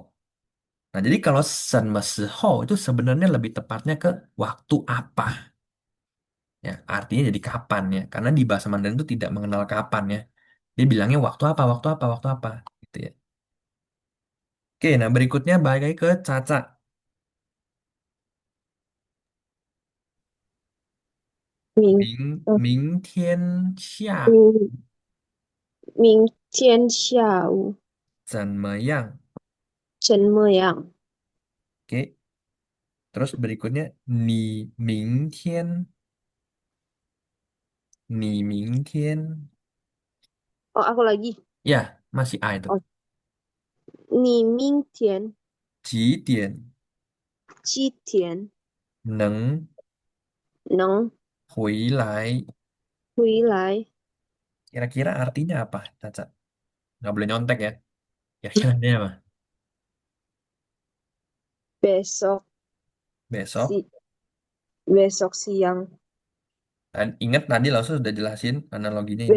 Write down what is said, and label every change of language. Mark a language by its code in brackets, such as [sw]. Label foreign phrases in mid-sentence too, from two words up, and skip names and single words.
[id] Nah, jadi kalau [zh] 什么时候 [id] itu sebenarnya lebih tepatnya ke waktu apa ya, artinya jadi kapan ya. Karena di bahasa Mandarin itu tidak mengenal kapan ya. Dia bilangnya waktu apa, waktu apa, waktu apa gitu ya. Oke, nah berikutnya balik lagi ke Caca. [zh] 明明天下嗯，明天下午怎么样？怎么样？ [id] Oke, terus berikutnya [zh] 你明天 [id] 哦 ，aku lagi. ya masih A itu. [zh] 哦，你明天几点几点能能回来? 回来 [id] Kira-kira artinya apa, Caca? Nggak boleh nyontek ya. Kira-kira artinya apa? besok Besok. si besok siang, Dan ingat tadi Lausu sudah jelasin analoginya ini.